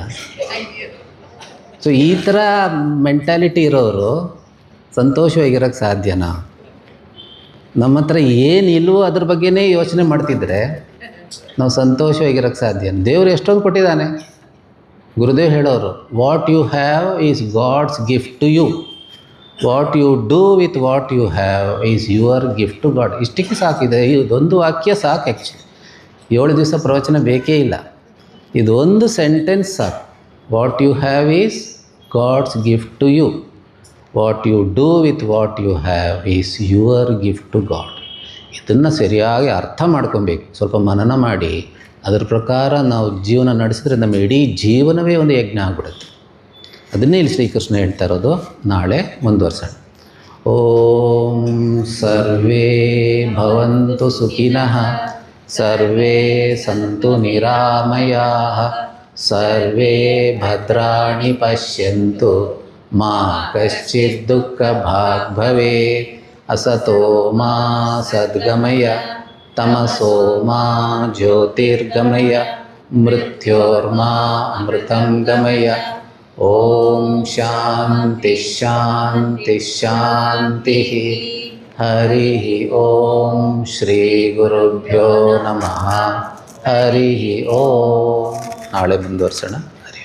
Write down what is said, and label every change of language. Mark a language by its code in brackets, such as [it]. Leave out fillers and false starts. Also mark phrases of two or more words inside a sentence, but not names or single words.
[kn] ಸೊ ಈ ಥರ ಮೆಂಟ್ಯಾಲಿಟಿ ಇರೋರು ಸಂತೋಷವಾಗಿರೋಕ್ಕೆ ಸಾಧ್ಯನಾ? ನಮ್ಮ ಹತ್ರ ಏನಿಲ್ವೋ ಅದ್ರ ಬಗ್ಗೆನೇ ಯೋಚನೆ ಮಾಡ್ತಿದ್ರೆ ನಾವು ಸಂತೋಷವಾಗಿರೋಕ್ಕೆ ಸಾಧ್ಯ. ದೇವರು ಎಷ್ಟೊಂದು ಕೊಟ್ಟಿದ್ದಾನೆ. ಗುರುದೇವ್ ಹೇಳೋರು, [en] What you have is God's gift to you, what you do with what you have is your gift to God. [kn] ಇಷ್ಟಕ್ಕೆ ಸಾಕಿದೆ. ಇದೊಂದು ವಾಕ್ಯ ಸಾಕು. ಆ್ಯಕ್ಚುಲಿ 7 ದಿವಸ ಪ್ರವಚನ ಬೇಕೇ ಇಲ್ಲ. ಇದೊಂದು ಸೆಂಟೆನ್ಸ್ ಸಾಕು. [en] What you have is God's gift to you, what you do with what you have is your gift to God. [kn] ಇದನ್ನು ಸರಿಯಾಗಿ ಅರ್ಥ ಮಾಡ್ಕೊಬೇಕು. ಸ್ವಲ್ಪ ಮನನ ಮಾಡಿ ಅದರ ಪ್ರಕಾರ ನಾವು ಜೀವನ ನಡೆಸಿದ್ರೆ ನಮ್ಮ ಇಡೀ ಜೀವನವೇ ಒಂದು ಯಜ್ಞ ಆಗ್ಬಿಡುತ್ತೆ. ಅದನ್ನೇ ಇಲ್ಲಿ ಶ್ರೀಕೃಷ್ಣ ಹೇಳ್ತಾ ಇರೋದು. ನಾಳೆ ಮುಂದುವರ್ಸೋಣ. [sa] ಓಂ ಸರ್ವೇ ಭವಂತು ಸುಖಿನಃ, ಸರ್ವೇ ಸಂತು ನಿರಾಮಯಾಃ, ಸರ್ವೇ ಭದ್ರಾಣಿ ಪಶ್ಯಂತು, ಮಾ ಕಶ್ಚಿತ್ ದುಃಖ ಭಾಗ್ ಭವೇತ್. ಅಸತೋ ಮಾ ಸದ್ಗಮಯ, ತಮಸೋ ಮಾ ಜ್ಯೋತಿರ್ಗಮಯ, ಮೃತ್ಯೋರ್ಮಾ ಅಮೃತಂ ಗಮಯ. ಓಂ ಶಾಂತಿ ಶಾಂತಿ ಶಾಂತಿ. ಹರಿ ಓಂ ಶ್ರೀ ಗುರುಭ್ಯೋ ನಮಃ. ಹರಿ ಓಂ. [kn] ನಾಳೆ ಮುಂದುವರ್ಸೋಣ.